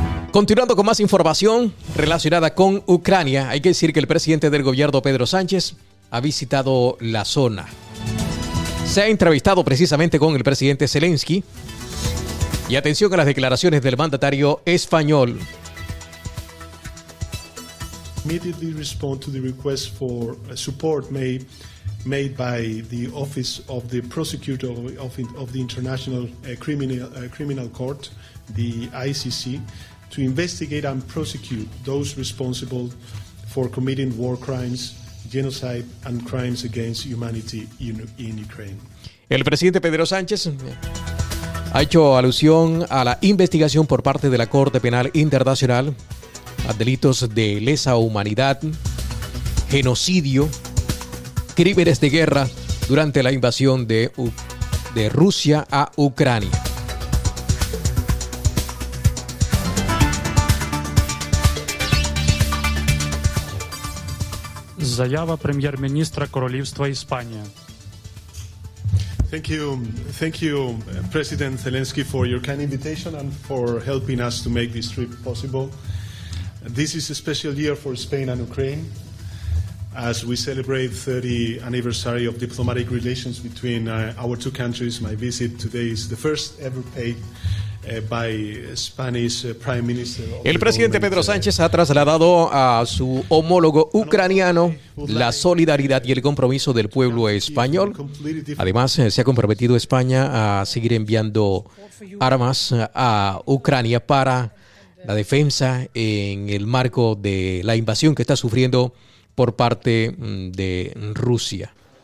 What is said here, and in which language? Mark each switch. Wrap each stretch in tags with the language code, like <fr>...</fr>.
<es>Continuando con más información relacionada con Ucrania, hay que decir que el presidente del gobierno, Pedro Sánchez, ha visitado la zona. Se ha entrevistado precisamente con el presidente Zelensky. Y atención a las declaraciones del mandatario español.</es> <en>Immediately respond to the request for support made by the Office of the Prosecutor of the International Criminal Court, the ICC, to investigate and prosecute those responsible for committing war crimes, genocide and crimes against humanity in Ukraine.</en> <es>El presidente Pedro Sánchez ha hecho alusión a la investigación por parte de la Corte Penal Internacional a delitos de lesa humanidad, genocidio, crímenes de guerra durante la invasión de Rusia a Ucrania.</es> <uk>Заява прем'єр-міністра Королівства Іспанія.</uk> <en>Thank you, President Zelensky, for your kind invitation and for helping us to make this trip possible. This is a special year for Spain and Ukraine, as we celebrate 30th anniversary of diplomatic relations between our two countries. My visit today is the first ever paid</en> <es>El presidente Pedro Sánchez ha trasladado a su homólogo ucraniano la solidaridad y el compromiso del pueblo español. Además, se ha comprometido España a seguir enviando armas a Ucrania para la defensa en el marco de la invasión que está sufriendo por parte de Rusia.</es>